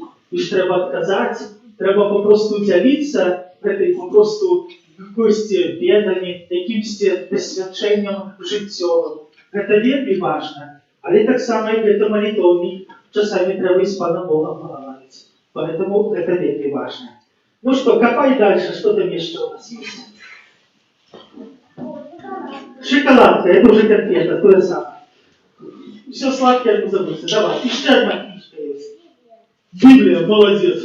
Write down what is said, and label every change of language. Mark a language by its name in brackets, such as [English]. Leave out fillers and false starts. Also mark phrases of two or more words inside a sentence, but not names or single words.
[Ukrainian] І ж треба відказати, треба попросту ділитися, попросту якоюсь бедами, якимось досвідченням життєвим. Це вельми важно. Але так само, як це молитовник, часами треба з Паном Богом поговорити. [Russian] Поэтому это вельми важно. Ну что, копай дальше, что там еще у нас есть. Шоколадка, это уже конфета, то же самое. Все сладкое не забудьте. Давай, еще одна книжка есть. Библия, молодец.